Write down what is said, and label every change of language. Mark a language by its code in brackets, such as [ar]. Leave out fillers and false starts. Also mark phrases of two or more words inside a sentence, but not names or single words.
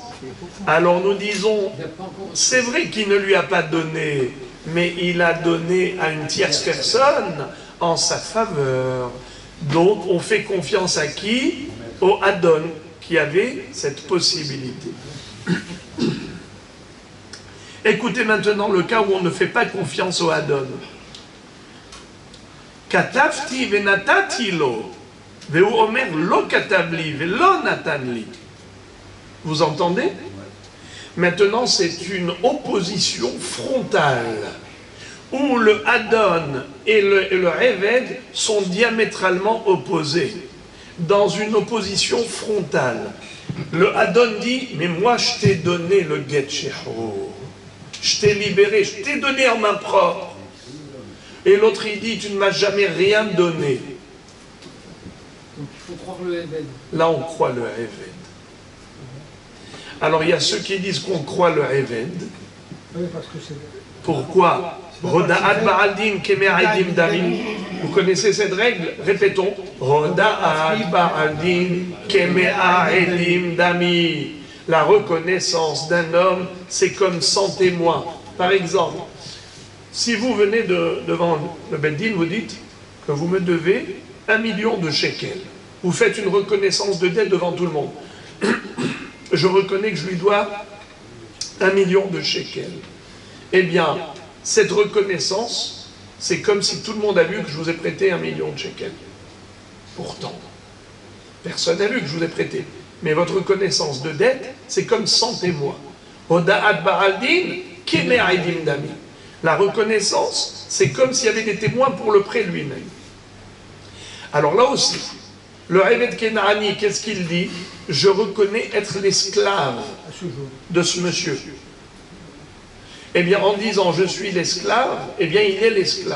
[fr] Alors nous disons, c'est vrai qu'il ne lui a pas donné, mais il a donné à une tierce personne en sa faveur. Donc on fait confiance à qui? Au Adon, qui avait cette possibilité. Écoutez maintenant le cas où on ne fait pas confiance au Adon. [he] כתבתי ונתתי לו, והוא אומר לא קיבלתי, ולא נתן לי. [fr] Vous entendez? Maintenant, c'est une opposition frontale, où le Adon et le Eved sont diamétralement opposés, dans une opposition frontale. Le Adon dit, mais moi je t'ai donné le [he] גט שחרור, [fr] je t'ai libéré, je t'ai donné en main propre. Et l'autre il dit, tu ne m'as jamais rien donné. Donc il faut croire le Eved. Là on croit le Eved. Alors il y a ceux qui disent qu'on croit le Eved. Oui, parce que c'est... Pourquoi? [he] הודאת בעל דין כמאה עדים דמי. [fr] Vous connaissez cette règle? Répétons. [he] הודאת בעל דין כמאה עדים דמי. [fr] La reconnaissance d'un homme, c'est comme 100 témoins. Par exemple, si vous venez devant le Beddin, vous dites que vous me devez 1 million de shekels. Vous faites une reconnaissance de dette devant tout le monde. Je reconnais que je lui dois 1 million de shekels. Eh bien, cette reconnaissance, c'est comme si tout le monde a vu que je vous ai prêté 1 million de shekels. Pourtant, personne n'a vu que je vous ai prêté. Mais votre reconnaissance de dette, c'est comme 100 témoins. [he] הודאת בעל דין כמאה עדים דמי. [fr] La reconnaissance, c'est comme s'il y avait des témoins pour le prêt lui-même. Alors là aussi, le [he] עבד כנעני, [fr] qu'est-ce qu'il dit? Je reconnais être l'esclave de ce monsieur. Eh bien, en disant je suis l'esclave, eh bien, il est l'esclave.